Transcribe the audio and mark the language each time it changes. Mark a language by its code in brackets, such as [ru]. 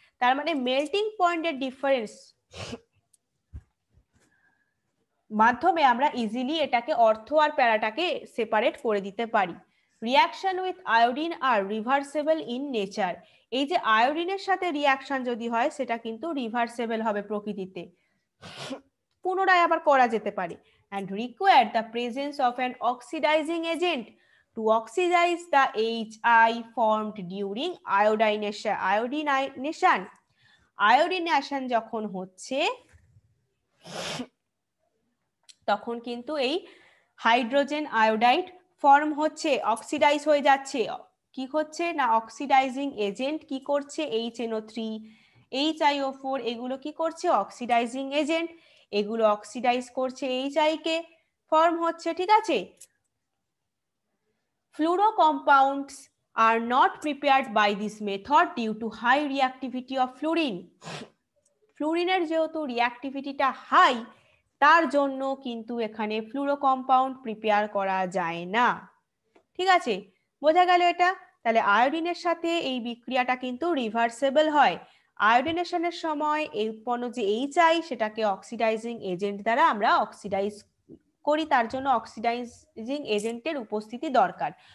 [bn] তার মানে মেল্টিং পয়েন্টের ডিফারেন্স মাধ্যমে আমরা ইজিলি এটাকে অর্থো আর প্যারাটাকে সেপারেট করে দিতে পারি। [en] Reaction with iodine আর reversible in nature. [bn] এই যে আয়োডিনের সাথে রিয়াকশন যদি হয় সেটা কিন্তু রিভার্সেবল হবে প্রকৃতিতে, পুনরায় আবার করা যেতে পারে। [en] and require the presence of an oxidizing agent to oxidize the HI formed during iodination. [bn] আয়োডিনেশন যখন হচ্ছে তখন কিন্তু এই হাইড্রোজেন আয়োডাইড ফর্ম হচ্ছে, অক্সিডাইজ হয়ে যাচ্ছে। কি হচ্ছে না অক্সিডাইজিং এজেন্ট কি করছে? HNO3, HiO4 এগুলো কি করছে? অক্সিডাইজিং এজেন্ট, এগুলো অক্সিডাইজ করছে HI কে, ফর্ম হচ্ছে, ঠিক আছে। [en] Fluoro compounds are not prepared by this method due to high reactivity of fluorine. [bn] ফ্লুরিনের যেহেতু রিঅ্যাক্টিভিটিটা হাই, তার জন্য কিন্তু এখানে ফ্লুরো কম্পাউন্ড প্রিপেয়ার করা যায় না। ঠিক আছে, বোঝা গেল এটা? তাহলে আয়োডিনের সাথে এই বিক্রিয়াটা কিন্তু রিভার্সেবল হয়। আয়োডিনেশনের সময় এই উৎপন্ন যে HI সেটাকে অক্সিডাইজিং এজেন্ট দ্বারা আমরা অক্সিডাইজ করি, তার জন্য অক্সিডাইজিং এজেন্টের উপস্থিতি দরকার।